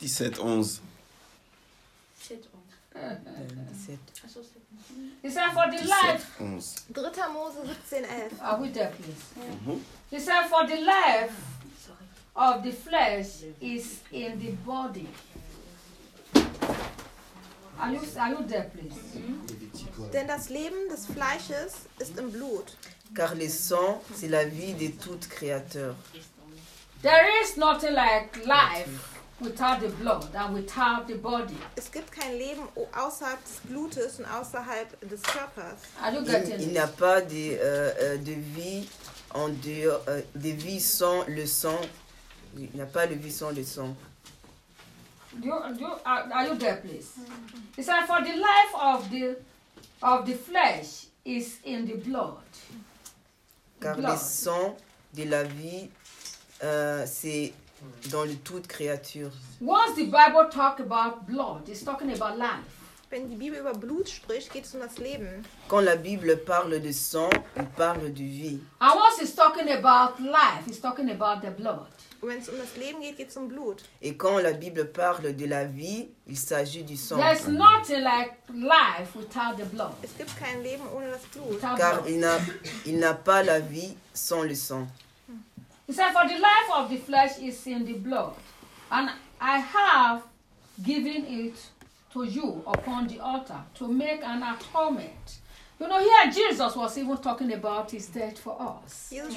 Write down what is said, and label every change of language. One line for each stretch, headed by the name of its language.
English: He said, for the life.
German: 3. Mose 17:11.
English: Are we there, please? Yeah. He said, for the life of the flesh is in the body. Are you there, please?
German: Denn das Leben des Fleisches ist im Blut.
French: Car le sang, c'est la vie de toute créateur.
English: There is nothing like life without the blood and without the body.
German: Es gibt kein Leben außerhalb des Blutes und außerhalb des Körpers.
French: Il n'y a pas de vie en dehors, de vie sans le sang. Il n'y a pas de vie sans le sang.
English: Are you there, please? It's like for the life of the flesh is in the blood.
French: Car le sang de la vie, c'est dans le toute créature.
English: Once the Bible talk about blood, it's talking about life.
German: Wenn die Bibel über Blut spricht, geht es um das Leben.
French: Quand la Bible parle de sang, elle parle de vie.
English: And once it's talking about life, it's talking about the blood.
German: Wenn es um das Leben geht, geht es um Blut.
French: Et quand la Bible parle de la vie, il s'agit du sang.
English: There's nothing like life without the blood.
German: Es gibt kein Leben ohne das Blut.
French: Car il n'a pas la vie sans le sang.
English: He said, for the life of the flesh is in the blood. And I have given it to you upon the altar to make an atonement. You know, here Jesus was even talking about his death for us.